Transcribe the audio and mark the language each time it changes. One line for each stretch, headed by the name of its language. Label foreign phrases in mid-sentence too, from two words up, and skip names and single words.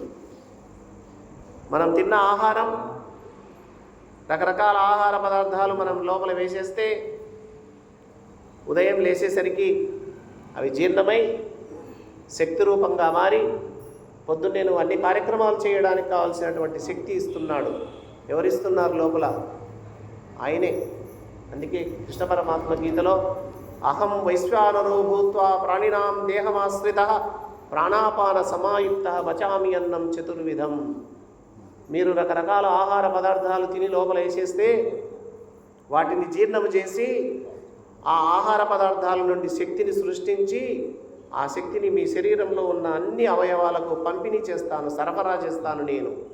Telugu: మనం తిన్న ఆహారం, రకరకాల ఆహార పదార్థాలు మనం లోపల వేసేస్తే ఉదయం లేచేసరికి అవి జీర్ణమై శక్తి రూపంగా మారి పొద్దున్నే నువ్వు అన్ని కార్యక్రమాలు చేయడానికి కావాల్సినటువంటి శక్తి ఇస్తున్నాడు. ఎవరిస్తున్నారు లోపల? ఆయనే. అందుకే కృష్ణ పరమాత్మ గీతలో
Sanskrit: అహం వైశ్వానరో భూత్వా ప్రాణినాం దేహమాశ్రిత ప్రాణాపాన సమాయుక్త పచామి అన్నం చతుర్విధం.
Telugu: మీరు రకరకాల ఆహార పదార్థాలు తిని లోపల వేసేస్తే వాటిని జీర్ణము చేసి ఆ ఆహార పదార్థాల నుండి శక్తిని సృష్టించి ఆ శక్తిని మీ శరీరంలో ఉన్న అన్ని అవయవాలకు పంపిణీ చేస్తాను, సరఫరా చేస్తాను నేను.